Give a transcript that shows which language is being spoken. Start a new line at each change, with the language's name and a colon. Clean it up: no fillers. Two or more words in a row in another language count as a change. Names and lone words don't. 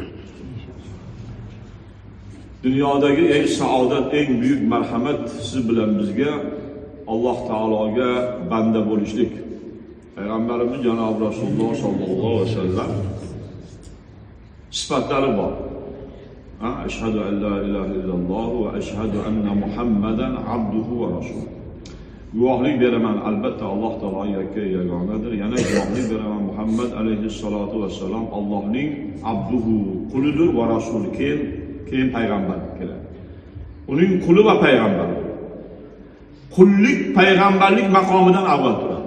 Uzbek: Dunyodagi eng saodat, eng buyuk marhamat siz bilan bizga Alloh taologa banda bo'lishlik. Payg'ambarimiz janob Rasululloh
Arabic: صلى الله عليه وسلم
Uzbek: sifatlari bor.
Arabic: أشهد أن لا إله إلا الله وأشهد أن محمدا عبده ورسوله.
Uzbek: Guvohlik beraman, albatta Alloh taolo yakka, yagonadir. Yana guvohlik beraman, Muhammad
Arabic: عليه الصلاة والسلام
Uzbek: Allohning abduhu, qulidir va rasuli, keyin payg'ambar keladi. Uning quli va payg'ambari. Qullik payg'ambarlik maqomidan avval turadi.